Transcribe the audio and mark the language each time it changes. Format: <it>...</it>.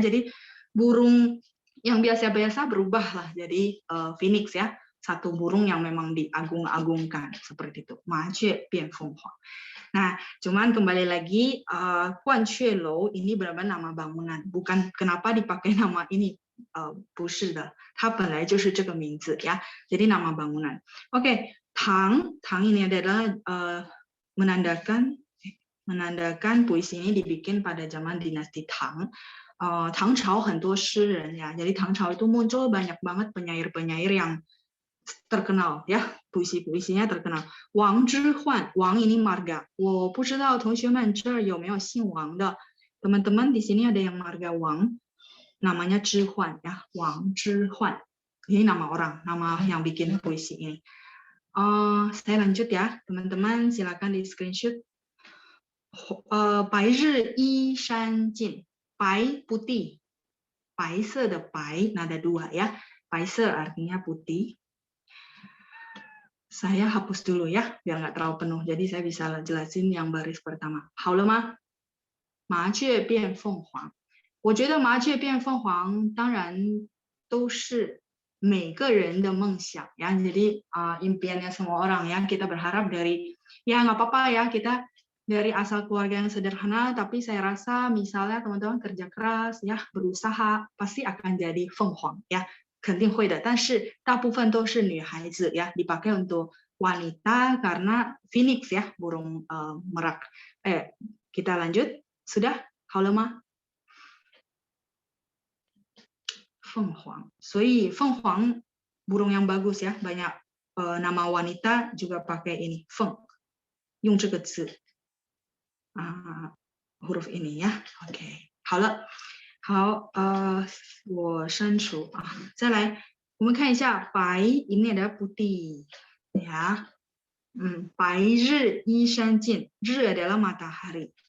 <id>Jadi burung yang biasa-biasa berubah lah jadi phoenix ya, satu burung yang memang diagung-agungkan seperti itu.</id> <zh>Ma jue bian fenghuang.</zh> <id>Nah, cuman kembali lagi Guan Xue Lou ini benar-benar nama bangunan, bukan kenapa dipakai nama ini.</id> <zh>不是的，它本来就是这个名字ya.</zh> <id>Jadi nama bangunan. Oke, Tang ini adalah menandakan puisi ini dibikin pada zaman dinasti Tang.</id> <zh>Tang Chao 很多诗人ya.</zh> <id>Jadi Tang Chao itu muncul banyak banget penyair-penyair yang terkenal ya, puisi-puisinya terkenal. Wang Zhihuan, Wang ini marga.</id> <zh>我不知道同学们这儿有没有姓王的？</zh> <id>teman-teman di sini ada yang marga Wang, namanya Zhihuan ya, Wang Zhihuan. Ini nama orang, nama yang bikin puisi ini. Saya lanjut ya, teman-teman silakan di screenshot.</id> <zh>白日依山尽,</zh> <id>白 putih, 白色的白, nada dua ya, 白色 artinya putih. Saya hapus dulu ya, biar nggak terlalu penuh. Jadi saya bisa jelasin yang baris pertama.</id> <zh>好了吗？麻雀变凤凰。我觉得麻雀变凤凰当然都是每个人的梦想ya.</zh> <id>Jadi impiannya semua orang ya. Kita berharap dari ya nggak apa-apa ya kita dari asal keluarga yang sederhana, tapi saya rasa misalnya teman-teman kerja keras ya, berusaha pasti akan jadi</id> <zh>凤凰</zh> <id>ya.</id> <zh>肯定会的，但是大部分都是女孩子ya,</zh> <id>dipakai untuk wanita karena phoenix ya, burung merak. Kita lanjut, sudah?</id> <zh>好了吗？</zh> <id>凤凰，所以凤凰 burung yang bagus ya, banyak nama wanita juga pakai ini 凤，</id> <zh>用这个字</zh> <id>huruf ini ya.</id> <zh>OK， 好了。好，我删除再来，我们看一下白</zh> <id>ini adalah putih ya.</id> <zh>白日依山尽,</zh> <id>日 adalah matahari.</id>